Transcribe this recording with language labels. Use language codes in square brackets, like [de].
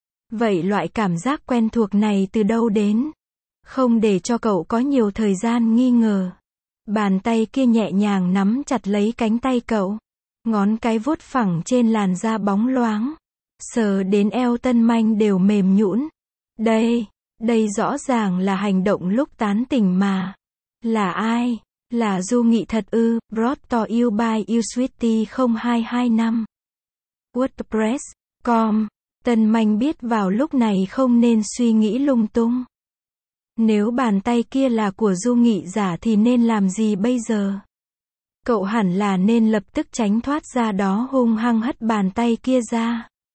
[vi] Vậy loại cảm giác quen thuộc này từ đâu đến? Không để cho cậu có nhiều thời gian nghi ngờ, bàn tay kia nhẹ nhàng nắm chặt lấy cánh tay cậu, ngón cái vuốt phẳng trên làn da bóng loáng, sờ đến eo Tân Manh đều mềm nhũn. Đây rõ ràng là hành động lúc tán tỉnh mà. Là ai? Là Du Nghị thật ư? [en] Brought to you by YouSweetie 0225. WordPress.com. [vi] Tân Manh biết vào lúc này không nên suy nghĩ lung tung. Nếu bàn tay kia là của Du Nghị giả thì nên làm gì bây giờ? Cậu hẳn là nên lập tức tránh thoát ra đó, hung hăng hất bàn tay kia ra.